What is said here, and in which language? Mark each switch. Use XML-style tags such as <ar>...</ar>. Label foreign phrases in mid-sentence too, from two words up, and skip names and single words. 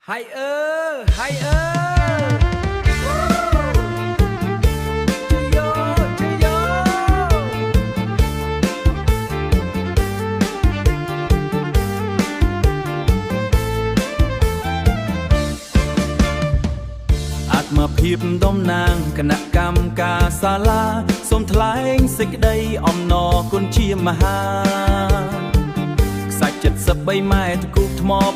<vi>Hay ơ, hay ơ. Chơi vô, chơi vô.</vi> <km>អាត្មាភាពតំណាងគណៈកម្មការសាលាសូមថ្លែងសេចក្តីអំណរគុណជាមហាខ្សាច់73ម៉ែត្រគូបថ្ម</km>